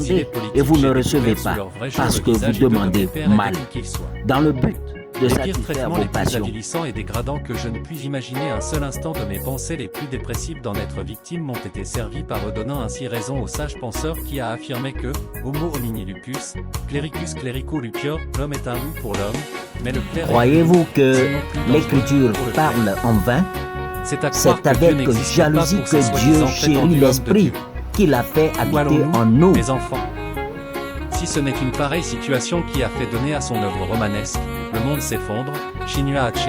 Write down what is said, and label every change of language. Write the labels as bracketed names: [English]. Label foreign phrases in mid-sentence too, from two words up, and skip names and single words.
[French] politique, et vous ne j'ai recevez découvert sous pas leur vrai jour parce le que vous visage hideux de demandez mes pères mal. et de qui qu'ils soient. Dans le but de Les pires satisfaire traitements vos les plus passions. avilissants et dégradants que je ne puis imaginer un seul instant de mes pensées les plus dépressives d'en être victime m'ont été servis par eux, donnant ainsi raison au sage penseur qui a affirmé que, [Latin] homo homini lupus, clericus clerico lupior, [French] l'homme est un loup pour l'homme, mais le clerc... Croyez-vous que sinon plus l'Écriture dangereux pour le clerc. parle en vain? C'est à croire C'est que Dieu avec n'existe jalousie pas pour ses que Dieu soi-disant chérit prétendus hommes de l'Esprit Dieu. qu'il a fait Où habiter allons-nous, en nous. mes enfants? Si ce n'est une pareille situation qui a fait donner à son œuvre romanesque, le monde s'effondre, Chinua Achebe.